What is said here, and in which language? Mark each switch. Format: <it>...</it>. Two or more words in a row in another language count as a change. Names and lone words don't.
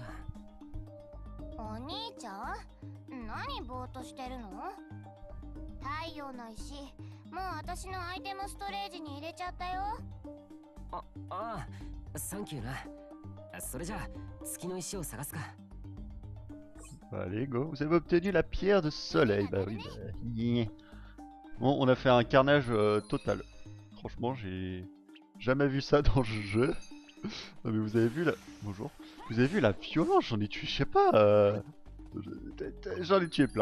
<ja>う、お兄ちゃん、何ぼーっとしてるの？太陽の石、もう私のアイテムストレージに入れちゃったよ。ああ、サンキューな。それじゃあ月の石を探すか。</ja> <fr>Allez, go. Vous avez obtenu la pierre de soleil. Bah oui, bah, yeah. Bon, on a fait un carnage total. Franchement, j'ai jamais vu ça dans le jeu. Non, mais vous avez vu la... Bonjour. Vous avez vu la violence? J'en ai tué, je sais pas. J'en ai tué plein.</fr>